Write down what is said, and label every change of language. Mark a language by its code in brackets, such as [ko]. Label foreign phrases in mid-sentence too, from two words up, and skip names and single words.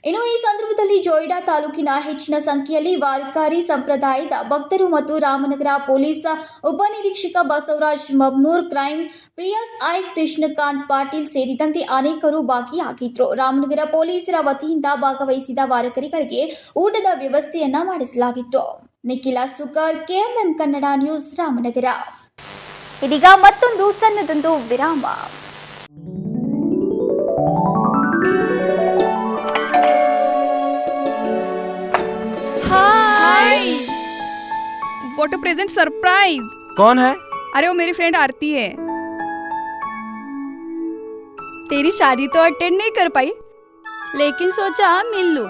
[kn] ಇನ್ನು ಈ ಸಂದರ್ಭದಲ್ಲಿ ಜೊಯ್ಡಾ ತಾಲೂಕಿನ ಹೆಚ್ಚಿನ ಸಂಖ್ಯೆಯಲ್ಲಿ ವಾರಕಾರಿ ಸಂಪ್ರದಾಯದ ಭಕ್ತರು ಮತ್ತು ರಾಮನಗರ ಪೊಲೀಸ್ ಉಪನಿರೀಕ್ಷಕ ಬಸವರಾಜ್ ಮಬ್ನೂರ್, ಕ್ರೈಮ್ ಪಿಎಸ್ಐ ಕೃಷ್ಣಕಾಂತ್ ಪಾಟೀಲ್ ಸೇರಿದಂತೆ ಅನೇಕರು ಭಾಗಿಯಾಗಿದ್ದರು. ರಾಮನಗರ ಪೊಲೀಸರ ವತಿಯಿಂದ ಭಾಗವಹಿಸಿದ ವಾರಕರಿಗಳಿಗೆ ಊಟದ ವ್ಯವಸ್ಥೆಯನ್ನ ಮಾಡಿಸಲಾಗಿತ್ತು. ನಿಖಿಲ ಸುಕರ್, ಕೆಎಂಎಂ ಕನ್ನಡ ನ್ಯೂಸ್, ರಾಮನಗರ. ಇದೀಗ ಮತ್ತೊಂದು ಸಣ್ಣದೊಂದು ವಿರಾಮ. [en] Hi, what a present surprise. [hi] कौन है? अरे वो मेरी फ्रेंड आरती है। तेरी शादी तो अटेंड नहीं कर पाई, लेकिन सोचा मिल लूं।